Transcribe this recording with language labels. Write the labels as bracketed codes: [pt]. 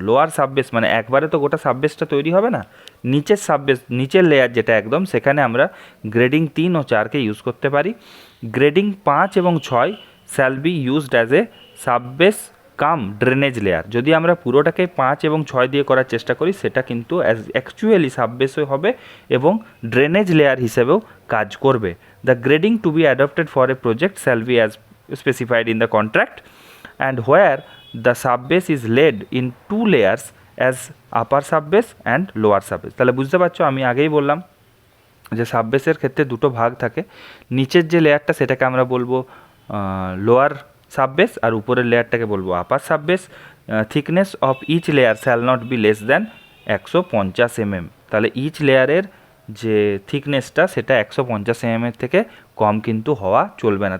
[bn] Lower subbase মানে একবারে তো গোটা সাববেসটা তৈরি হবে না, নিচের সাববেস, নিচের লেয়ার যেটা একদম, সেখানে আমরা গ্রেডিং 3 ও 4কে ইউজ করতে পারি। [en] Grading 5 এবং 6 shall be used as a subbase cum drainage layer. [bn] যদি আমরা পুরোটাকে 5 এবং 6 দিয়ে করার চেষ্টা করি সেটা কিন্তু অ্যাকচুয়ালি সাববেসও হবে এবং ড্রেনেজ লেয়ার হিসেবেও কাজ করবে। [en] The grading to be adopted for a project shall be as specified in the contract, and where the subbase is laid in 2 layers as upper subbase and lower subbase. [bn] তাহলে বুঝতে পারছো, আমি আগেই বললাম যে সাববেসের ক্ষেত্রে দুটো ভাগ থাকে। নিচের যে লেয়ারটা সেটাকে আমরা বলবো লোয়ার সাববেস, আর উপরের লেয়ারটাকে বলবো আপার subbase. [en] Thickness of each layer shall not be less than 150 mm। [bn] তাহলে ইচ লেয়ারের যে থিকনেসটা সেটা 150 mm এর থেকে কম কিন্তু হওয়া চলবে না।